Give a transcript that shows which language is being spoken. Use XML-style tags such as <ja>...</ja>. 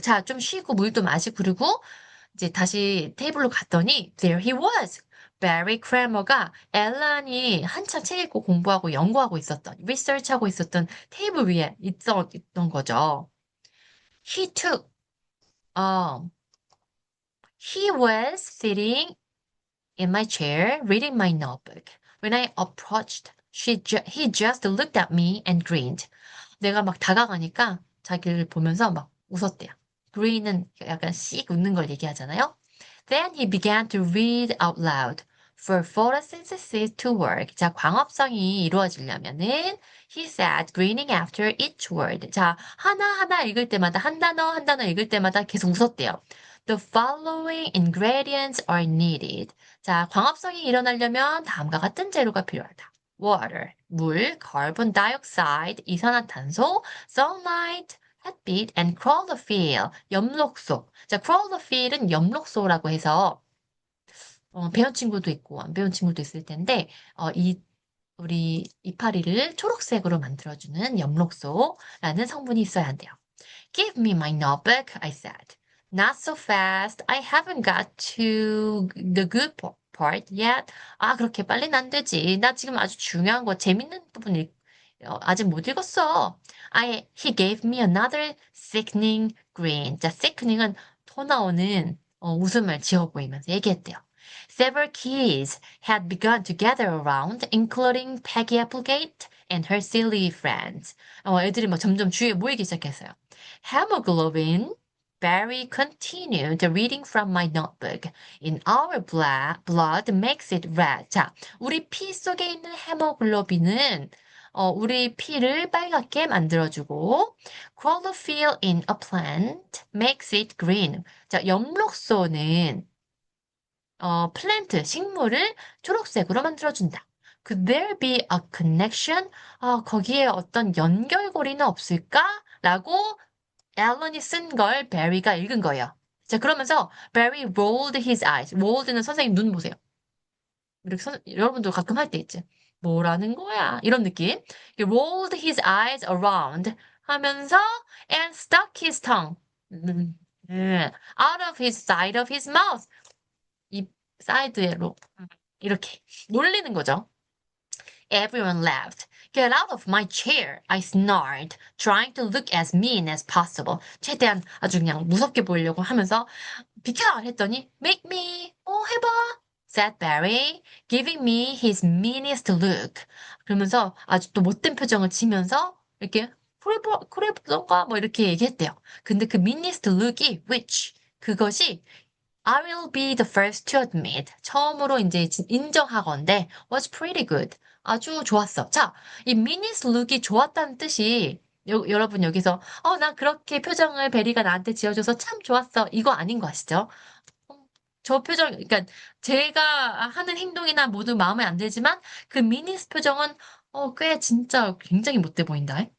<ko>자, 좀 쉬고 물도 마시고 그리고 이제 다시 테이블로 갔더니</ko> <en>there he was.</en> <ko>베리 크래머가 앨런이 한참 책 읽고 공부하고 연구하고 있었던, 리서치하고 있었던 테이블 위에 있던 거죠.</ko> <en>He took, 어, he was sitting in my chair reading my notebook. When I approached, he just looked at me and grinned.</en> <ko>내가 막 다가가니까 자기를 보면서 막 웃었대요. Grin은 약간 씩 웃는 걸 얘기하잖아요.</ko> <en>Then he began to read out loud. For photosynthesis to work.</en> <ko>자, 광합성이 이루어지려면은</ko> <en>he said, grinning after each word.</en> <ko>자, 하나하나 읽을 때마다 한 단어 읽을 때마다 계속 웃었대요.</ko> <en>The following ingredients are needed.</en> <ko>자, 광합성이 일어나려면 다음과 같은 재료가 필요하다.</ko> <en>Water, 물, carbon dioxide, 이산화탄소, sunlight, 햇빛, and chlorophyll, 엽록소.</en> <ko>자, chlorophyll은 엽록소라고 해서 배운 친구도 있고 안 배운 친구도 있을 텐데 우리 이파리를 초록색으로 만들어주는 엽록소라는 성분이 있어야 한대요.</ko> <en>Give me my notebook, I said. Not so fast. I haven't got to the good part yet.</en> <ko>아, 그렇게 빨리는 안 되지. 나 지금 아주 중요한 거, 재밌는 부분 아직 못 읽었어.</ko> <en>He gave me another sickening grin.</en> <ko>자, sickening은 토 나오는 웃음을 지어 보이면서 얘기했대요.</ko> <en>Several kids had begun to gather around, including Peggy Applegate and her silly friends.</en> <ko>애들이 막 점점 주위에 모이기 시작했어요.</ko> <en>Hemoglobin, Barry continued reading from my notebook. In our blood makes it red.</en> <ko>자, 우리 피 속에 있는 헤모글로빈은 우리 피를 빨갛게 만들어주고</ko> <en>chlorophyll in a plant makes it green.</en> <ko>자, 엽록소는 플랜트, 식물을 초록색으로 만들어준다.</ko> <en>Could there be a connection?</en> <ko>거기에 어떤 연결고리는 없을까? 라고 앨런이 쓴 걸 베리가 읽은 거예요. 자, 그러면서</ko> <en>Barry rolled his eyes.</en> <ko>rolled는 선생님 눈 보세요. 이렇게 여러분도 가끔 할 때 있지. 뭐라는 거야? 이런 느낌.</ko> <en>He rolled his eyes around</en> <ko>하면서</ko> <en>and stuck his tongue out of his side of his mouth.</en> <ko>입 사이드로 이렇게 놀리는 거죠.</ko> <en>Everyone laughed. Get out of my chair, I snarled, trying to look as mean as possible.</en> <ko>최대한 아주 그냥 무섭게 보이려고 하면서 비켜! 했더니</ko> <en>Make me,</en> <ko>해봐,</ko> <en>said Barry, giving me his meanest look.</en> <ko>그러면서 아주 또 못된 표정을 지면서 이렇게 그래 보던가 뭐 이렇게 얘기했대요. 근데 그</ko> <en>meanest look이 which</en> <ko>그것이</ko> <en>I will be the first to admit.</en> <ko>처음으로 이제 인정하건대</ko> <en>was pretty good.</en> <ko>아주 좋았어. 자, 이 미니스 룩이 좋았다는 뜻이 여러분 여기서 난 그렇게 표정을 베리가 나한테 지어줘서 참 좋았어. 이거 아닌 거 아시죠? 저 표정, 그러니까 제가 하는 행동이나 모두 마음에 안 들지만 그 미니스 표정은 꽤 진짜 굉장히 못돼 보인다.</ko>